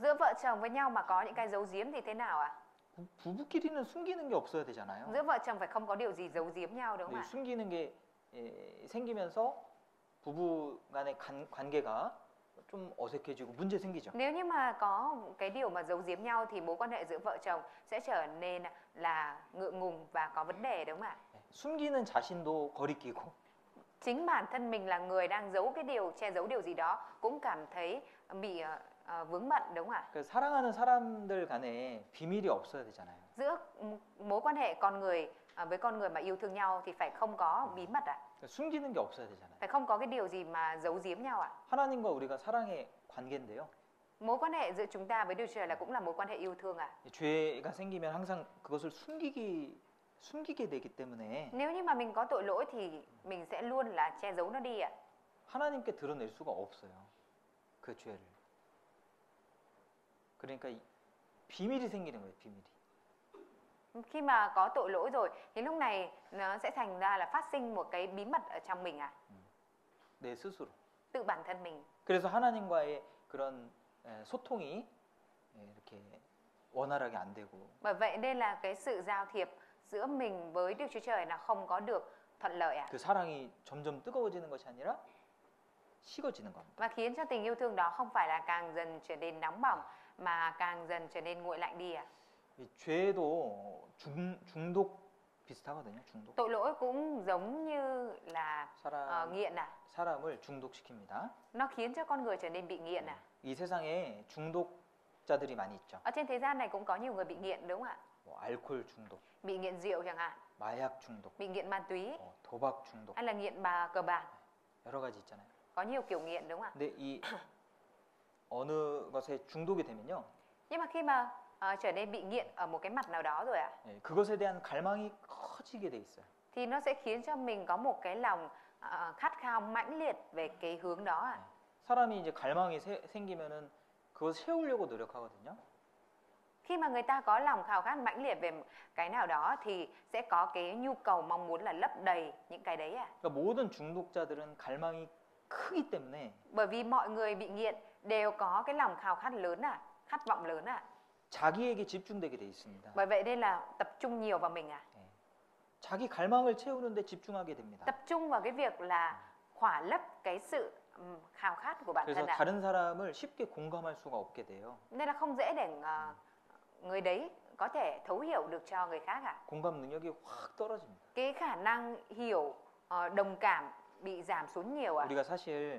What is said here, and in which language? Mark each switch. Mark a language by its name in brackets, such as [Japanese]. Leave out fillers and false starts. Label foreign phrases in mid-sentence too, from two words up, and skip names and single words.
[Vietnamese] Giữa vợ chồng với nhau mà có những cái giấu giếm thì thế nào ạ? [Korean] 부부끼리는 숨기는 게 없어야 되잖아요. [Vietnamese] Giữa vợ chồng phải không có điều gì giấu giếm nhau, đúng không [Korean] 근데 [Vietnamese] ạ? [Korean] 숨기는 게 생기면서 부부 간의 관계가 좀 어색해지고 문제 생기죠. [Vietnamese] Nếu như mà có cái điều mà giấu giếm nhau thì mối quan hệ giữa vợ chồng sẽ trở nên là ngượng ngùng và có vấn đề, đúng không ạ? [Korean] 숨기는 자신도 거리끼고 [Vietnamese] Chính bản thân mình là người đang giấu cái điều, che giấu điều gì đó cũng cảm thấy bị vướng bận, đúng không ạ? [Korean] 그 사랑하는 사람들 간에 비밀이 없어야 되잖아요. [Vietnamese] Giữa mối quan hệ con người với con người mà yêu thương nhau thì phải không có bí mật ạ. [Korean] 그러니까 숨기는 게 없어야 되잖아요. [Vietnamese] Phải không có cái điều gì mà giấu giếm nhau ạ. [Korean] 하나님과 우리가 사랑의 관계인데요. [Vietnamese] Mối quan hệ giữa chúng ta với Đức Chúa Trời là cũng là mối quan hệ yêu thương ạ. [Korean] 죄가 생기면 항상 그것을 숨기게 되기 때문에 [Vietnamese] Nếu như mà mình có tội lỗi thì mình sẽ luôn là che giấu nó đi ạ. [Korean] 하나님께 드러낼 수가 없어요. 그 죄를. 그러니까 비밀이 생기는 거예요, 비밀이. [Vietnamese] Khi mà có tội lỗi rồi thì lúc này nó sẽ thành ra là phát sinh một cái bí mật ở trong mình ạ. [Korean] 내 스스로. [Vietnamese] Tự bản thân mình. [Korean] 그래서 하나님과의 그런 소통이 이렇게 원활하게 안 되고 [Vietnamese] Bởi vậy nên là cái sự giao thiệp giữa mình với Đức Chúa Trời là không có được thuận lợi ạ. [Korean] 그 사랑이 점점 뜨거워지는 것이 아니라 식어지는 겁니다. [Vietnamese] Và khiến cho tình yêu thương đó không phải là càng dần trở nên nóng bỏng mà càng dần trở nên nguội lạnh đi ạ. [Korean] 이 죄도 중독 비슷하거든요. 중독. [Vietnamese] Tội lỗi cũng giống như là nghiện ạ. [Korean] 사람을 중독시킵니다. [Vietnamese] Nó khiến cho con người trở nên bị nghiện ạ. [Korean] 이 세상에 중독자들이 많이 있죠. [Vietnamese] Ở trên thế gian này cũng có nhiều người bị nghiện, đúng không ạ? [Korean] 뭐 알코올 중독, [Vietnamese] Bị nghiện rượu chẳng hạn, [Korean] 마약 중독, [Vietnamese] bị nghiện ma túy, [Korean] 도박 중독 [Vietnamese] hay là nghiện cờ bạc. [Korean] 여러 가지 있잖아요. [Vietnamese] Có nhiều kiểu nghiện, đúng không ạ? [Korean] 근데 이 어느 것에 중독이 되면요, [Vietnamese] Nhưng mà khi mà trở nên bị nghiện ở một cái mặt nào đó rồi ạ, [Korean] 그것에 대한 갈망이 커지게 돼 있어요. [Vietnamese] thì nó sẽ khiến cho mình có một cái lòng khát khao mãnh liệt về cái hướng đó ạ. [Korean] 사람이 이제 갈망이 생기면은 그것 채우려고 노력하거든요. [Vietnamese] Khi mà người ta có lòng khao khát mãnh liệt về cái nào đó thì sẽ có cái nhu cầu mong muốn là lấp đầy những cái đấy ạ. [Korean] 그러니까 모든 중독자들은 갈망이 크기 때문에 [Vietnamese] Bởi vì mọi người bị nghiện đều có cái lòng khao khát lớn ạ, khát vọng lớn ạ. [Korean] 자기에게 집중되게 돼 있습니다. [Vietnamese] Bởi vậy nên là tập trung nhiều vào mình ạ. [Korean] 자기 갈망을 채우는데 집중하게 됩니다. [Vietnamese] Tập trung vào cái việc là khỏa lấp cái sự khao khát của bản [Korean] 그래서 [Vietnamese] thân ạ. [Korean] 다른 사람을 쉽게 공감할 수가 없게 돼요. [Vietnamese] Nên là không dễ để người đấy có thể thấu hiểu được cho người khác ạ. [Korean] 공감 능력이 확 떨어집니다. [Vietnamese] Cái khả năng hiểu, đồng cảm bị giảm xuống nhiều ạ.